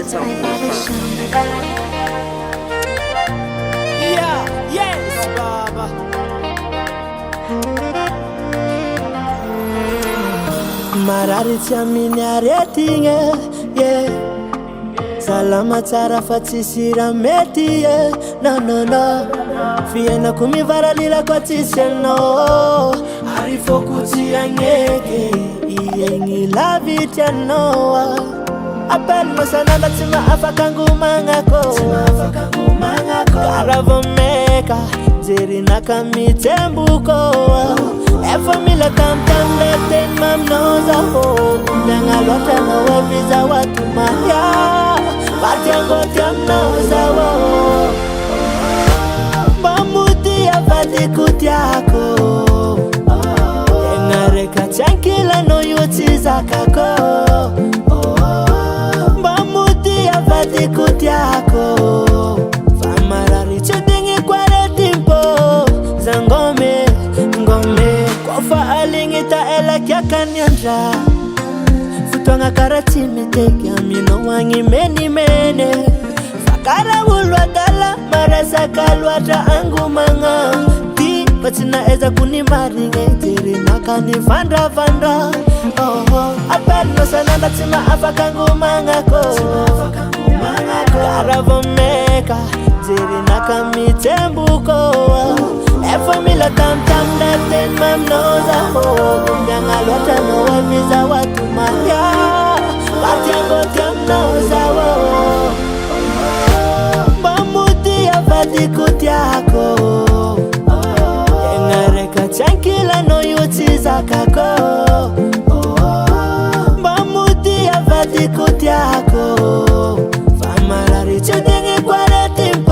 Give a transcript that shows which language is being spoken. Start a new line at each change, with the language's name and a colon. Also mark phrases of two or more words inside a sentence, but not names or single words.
English: Yeah, yes, Baba.
Malagasy: Marary tsy aminy aretigna, yeah. Salama tsara fa tsisy raha mety, yeah.
English: No, no, no.
Malagasy: Fiainako mivaralila kwa tsisy anao. Ary foko tsy agneke, iegny lavitra anao. Appelle-moi sananda tsy maafaka angomagnako, karaha vao meka jerinaka mitsembuko. Efa mila tamtam le teny maminao zaho, miagna loatra anao aviza watu mahia, party angoty aminao zaho. Mba mody avadiko tiako, tegna reka tsy ankilanao io tsy zakako. Mba mody avadiko tiako, fa marary tsy digny kwa retimpo. Zangome, ngome, kofa aligny ta elaky akanyandra. Fotoagna karaha tsy mitety aminao agny menimene, fa karaha olo adala maresaka loatra angomagna. Ty fa tsy naezako ny marigny, jerinaka ny vandravandra. Appelle-moi sananda tsy maafaka angomagnako, karaha vao meka jerinaka mitsembuko. Efa mila tamtam le teny maminao zaho, miagna loatra anao aviza watu mahia, party angoty aminao zaho. Mba mody avadiko tiako, tegna reka tsy ankilanao io tsy zakako. Mba mody avadiko tiako, fa marary tsy digny kwa retimpo.